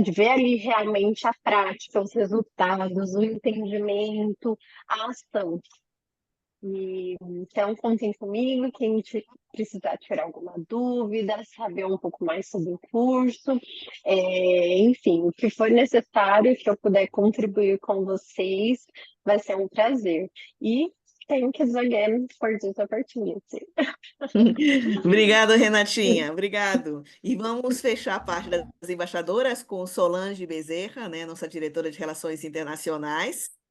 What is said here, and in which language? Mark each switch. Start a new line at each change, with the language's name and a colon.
Portuguese: De ver ali realmente a prática, os resultados, o entendimento, a ação. Então, contem comigo, quem precisar tirar alguma dúvida, saber um pouco mais sobre o curso, enfim, o que for necessário que eu puder contribuir com vocês, vai ser um prazer.
English: E thank you again for this opportunity.
Portuguese: Obrigado, Renatinha. Obrigado. E vamos fechar a parte das embaixadoras com Solange Bezerra, né, nossa diretora de Relações Internacionais.